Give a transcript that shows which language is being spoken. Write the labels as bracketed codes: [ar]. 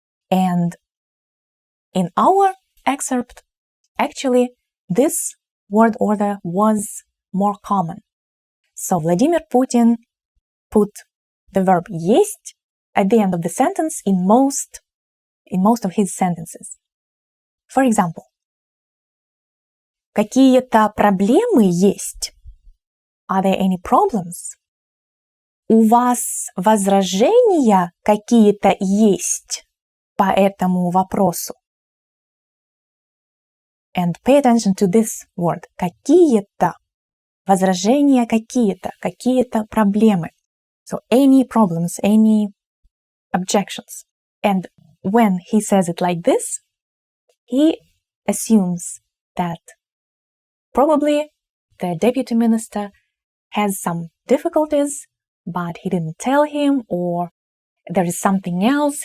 [en] And in our excerpt, actually, this word order was more common. So Vladimir Putin put the verb есть at the end of the sentence in most of his sentences. For example, [ru] какие-то проблемы есть? [en] Are there any problems? [ru] У вас возражения какие-то есть по этому вопросу? [en] And pay attention to this word. [ru] Какие-то. Возражения какие-то. Какие-то проблемы. [en] So any problems, any objections. And when he says it like this, he assumes that probably the deputy minister has some difficulties, but he didn't tell him, or there is something else.